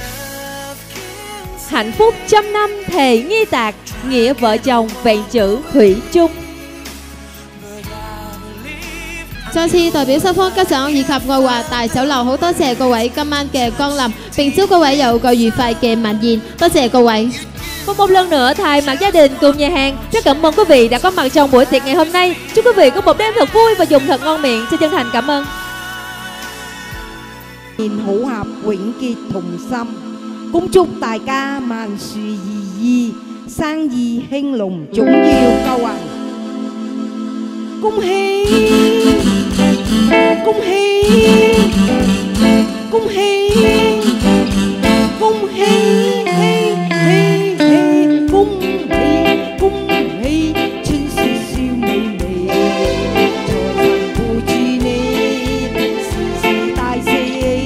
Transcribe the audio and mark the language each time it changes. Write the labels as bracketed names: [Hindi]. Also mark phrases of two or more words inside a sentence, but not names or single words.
[Vietnamese] Hạnh phúc trăm năm thề nghi tạc, nghĩa vợ chồng vẹn chữ thủy chung. [Cantonese] 再次代表雙方家長以及愛華大酒樓好多謝各位今晚嘅光臨，並祝各位有個愉快嘅晚宴。多謝各位。 [Vietnamese] Và một lần nữa thay mặt gia đình cùng nhà hàng rất cảm ơn quý vị đã có mặt trong buổi tiệc ngày hôm nay. Chúc quý vị có một đêm thật vui và dùng thật ngon miệng. Xin chân thành cảm ơn. Hữu hợp quyển kiệt thùng xâm, cũng chúc đại ca [Cantonese] 萬事如意，生意興隆，總要夠啊！恭喜恭喜恭喜恭喜恭喜恭喜，春事笑美美，財神陪住你，事事大喜。